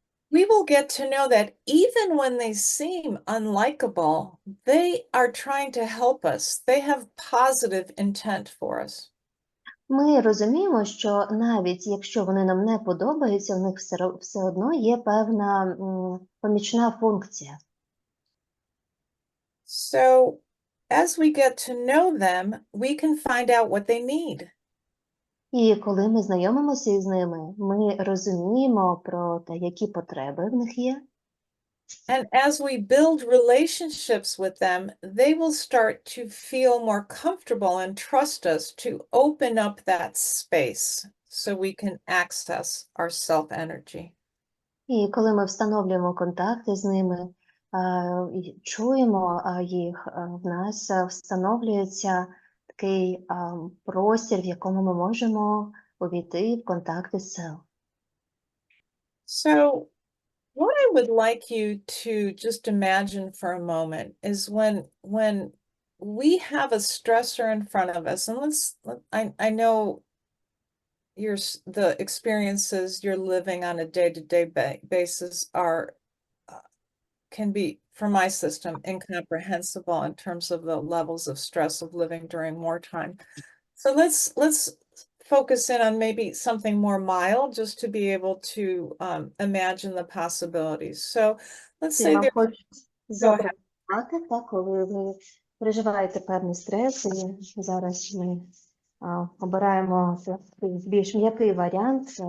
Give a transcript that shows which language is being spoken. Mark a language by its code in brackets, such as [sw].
[en] we will get to know that even when they seem unlikable, they are trying to help us. They have positive intent for us. [uk] ми розуміємо, що навіть якщо вони нам не подобаються, у них все одно є певна помічна функція. [en] So as we get to know them, we can find out what they need. [uk] І коли ми знайомимося із ними, ми розуміємо про те, які потреби в них є. [en] And as we build relationships with them, they will start to feel more comfortable and trust us to open up that space so we can access our self-energy. [uk] І коли ми встановлюємо контакти з ними, і чуємо їх, в нас встановлюється такий простір, в якому ми можемо увійти в контакти з self. [en] So what I would like you to just imagine for a moment is when we have a stressor in front of us, and I know the experiences you're living on a day-to-day basis can be, for my system, incomprehensible in terms of the levels of stress of living during wartime. So let's focus in on maybe something more mild, just to be able to imagine the possibilities. So let's say [uk] Я [en] there. [uk] хочу [en] Go ahead. [uk] запропонувати, так, коли ви переживаєте певний стрес, і зараз ми обираємо такий більш м'який варіант.